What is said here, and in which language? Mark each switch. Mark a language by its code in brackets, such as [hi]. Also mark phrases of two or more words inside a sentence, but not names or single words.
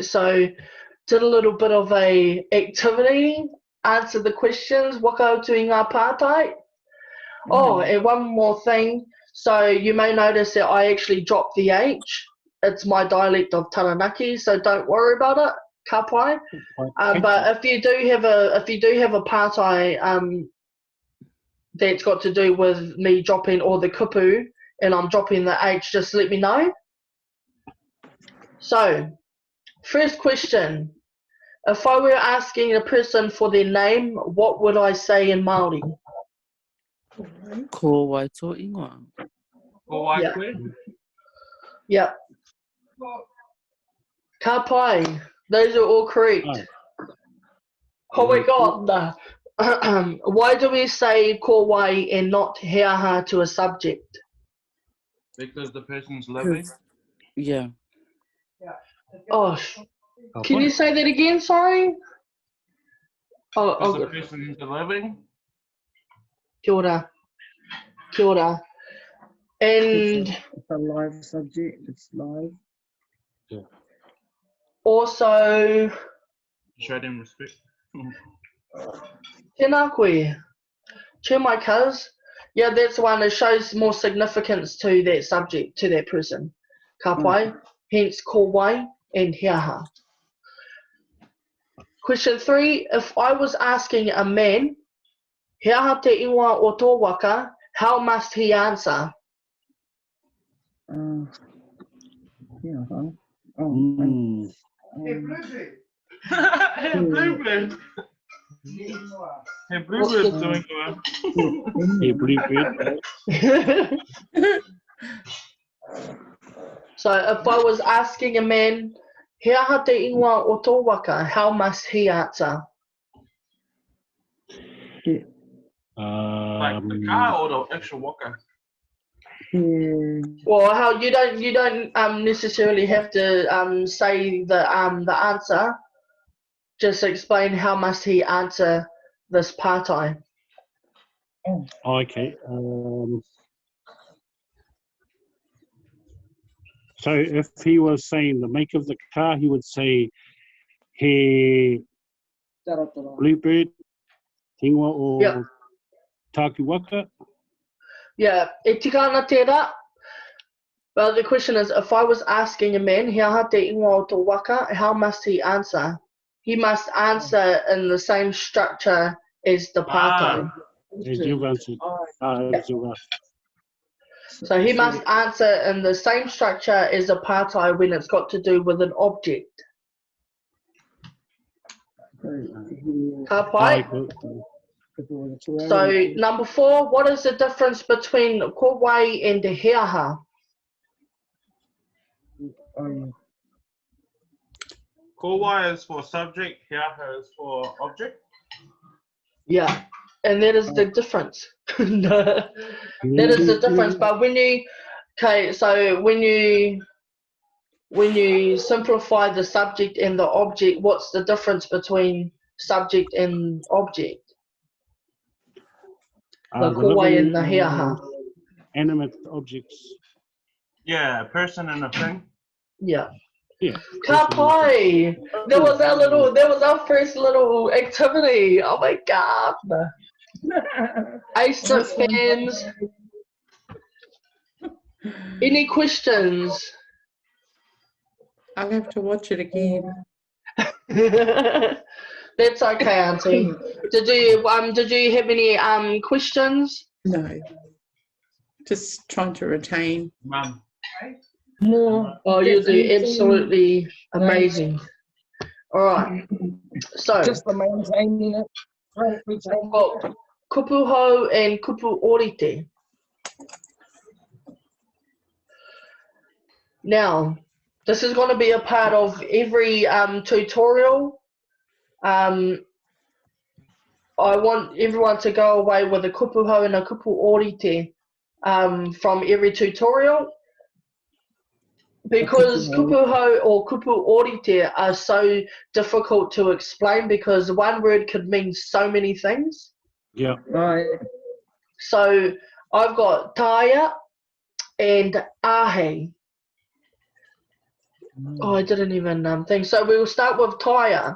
[en] So did a little bit of a activity, answer the questions, [mi] whakautu i ngā pātai. [en] Oh, and one more thing. So you may notice that I actually dropped the H. It's my dialect of Taranaki, so don't worry about it. [mi] Ka pai. [en] But if you do have a pātai that's got to do with me dropping or the kupu and I'm dropping the H, just let me know. So, first question. If I were asking a person for their name, what would I say in Māori? [mi] Ko wai tō ingoa. Ko wai [en] Yeah. [mi] koe? Yep. Ka pai. [en] Those are all correct. Oh my god. Why do we say [mi] ko wai [en] and not [mi] he aha [en] to a subject? Because the person's living. Yeah. Oh, can you say that again? Sorry. Because the person's living. [mi] Kia ora. Kia ora. [en] And It's a live subject. It's live. also, Show them respect. [mi] tēnā koe. [en] Cheer my cuz. Yeah, that's one that shows more significance to that subject, to that person. [mi] Ka pai, hence ko wai and he aha. [en] Question 3. If I was asking a man, [mi] he aha te ingoa o tō waka, [en] how must he answer? Yeah. Hey, Blueberry. Blueberry. Hey, Bluebird's doing well. Yeah, bluebird. So if I was asking a man, [mi] he aha te ingoa o tō waka, [en] how must he answer? Like the car or the actual waka? Well, how you don't necessarily have to say the answer. Just explain how must he answer this partai. Okay. So if he was saying the make of the car, he would say he bluebird, [mi] tingwa o [en] Yep. [mi] taku waka. Yeah, e tika ana tērā. [en] Well, the question is, if I was asking a man, [mi] he aha te ingoa o tō waka, [en] how must he answer? He must answer in the same structure as the partai. As you've answered. As you've asked. So he must answer in the same structure as a partai when it's got to do with an object. [mi] Ka pai? [en] So number 4, what is the difference between kowai and the heaha? Kowai is for subject, hiaha is for object. Yeah, and that is the difference. That is the difference. But when you, okay, so when you simplify the subject and the object, what's the difference between subject and object? The kowai and the heaha. Animate objects. Yeah, a person and a thing. Yeah. Yeah. [mi] Ka pai! [en] That was our first little activity. Oh my god. Ace it, fans. Any questions? I'll have to watch it again. That's okay, Auntie. Did you have any questions? No. Just trying to retain. Mum. Oh, you do absolutely amazing. All right. So Just the maintaining it. Right, we've got kupuho and [mi] kupu orite. [en] Now, this is going to be a part of every tutorial. I want everyone to go away with a kupuho and a [mi] kupu orite [en] from every tutorial, because kupuho or [mi] kupu orite [en] are so difficult to explain because one word could mean so many things. Yeah. Right. So I've got taia and ahe. Oh, I didn't even think. So we will start with taia.